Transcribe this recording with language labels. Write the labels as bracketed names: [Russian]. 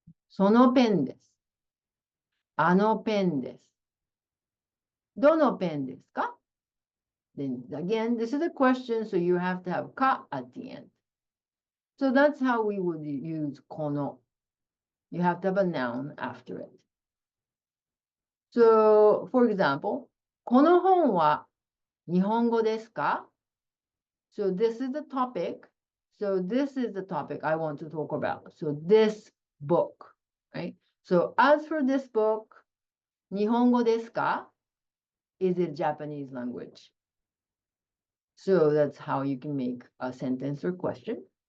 [Japanese] そのペンです。あのペンです。どのペンですか? [English] Then again, this is a question, so you have to have ka at the end. So that's how we would use この. You have to have a noun after it. So, for example, [Japanese] この本は日本語ですか? [English] So this is the topic. So this is the topic I want to talk about. So this book, right? So as for this book, [Japanese] 日本語ですか? [English] Is it Japanese language? So that's how you can make a sentence or question.